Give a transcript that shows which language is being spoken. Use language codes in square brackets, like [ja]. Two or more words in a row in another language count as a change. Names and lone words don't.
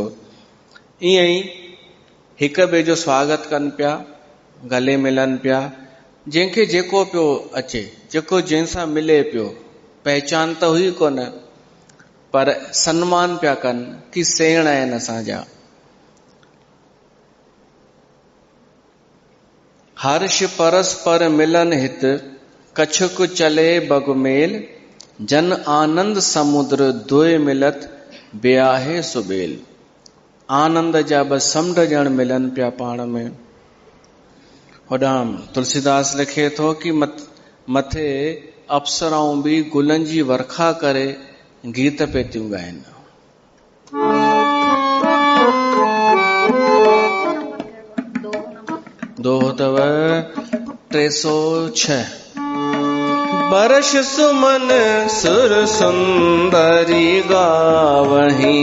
[sd] ईअं ई हिक ॿिए जो स्वागत कनि पिया, गले मिलनि पिया, जंहिंखे जेको पियो अचे, जेको जंहिंसां मिले पियो, पहचान त हुई कोन, पर सम्मान पिया कनि कि सेण आहिनि असांजा। [awa] हर्ष परस्पर मिलन हित, कछुक चले बगमेल, जन आनंद समुद्र दुए मिलत, ब्याहे सुबेल। [sd] आनंद जा ॿ समुंड ॼण मिलनि पिया पाण में। होॾां तुलसीदास लिखे थो कि मथे अप्सराऊं बि गुलनि जी वर्खा करे गीत पे थियूं ॻाइनि। दोहो अथव 306। [awa] बरश सुमन सुर सुंदरी गावहीं,